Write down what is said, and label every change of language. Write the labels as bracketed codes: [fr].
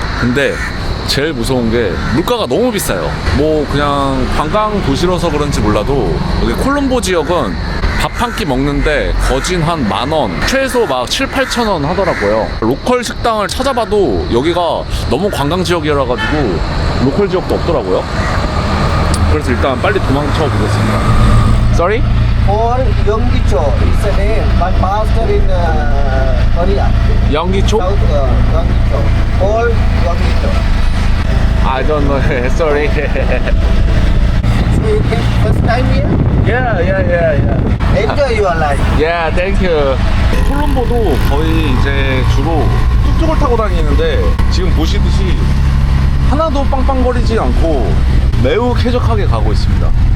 [ko] 근데 제일 무서운 게 물가가 너무 비싸요. 뭐 그냥 관광 도시라서 그런지 몰라도 여기 콜롬보 지역은 밥 한 끼 먹는데 거진 한 10,000원, 최소 막 7-8,000원 하더라고요. 로컬 식당을 찾아봐도 여기가 너무 관광 지역이라 가지고 로컬 지역도 없더라고요. 그래서 일단 빨리 도망쳐 보겠습니다. [en] Sorry? Or Yonggicho is a name, but master in Korea. 영기초? South Yonggicho. Or Yonggicho. I don't know. Sorry. So you came first time here? Yeah. Enjoy your life. Yeah, thank you. [ko] 콜롬보도 거의 이제 주로 뚝뚝을 타고 다니는데 지금 보시듯이 하나도 빵빵거리지 않고 매우 쾌적하게 가고 있습니다.